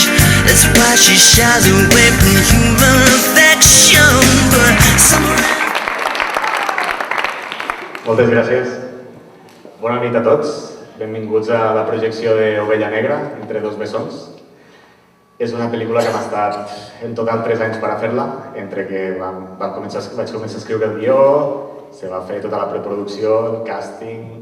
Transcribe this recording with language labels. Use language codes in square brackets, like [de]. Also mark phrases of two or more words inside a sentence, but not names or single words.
[en] That's why she shies away from human affection. But somewhere [ca] Moltes gràcies. Bona nit a tots. Benvinguts a la projecció d'Ovella Negra, entre dos bessons. És una pel·lícula que m'ha estat en total 3 anys per a fer-la, entre que vaig començar a escriure el guió, se va fer tota la preproducció, el càsting.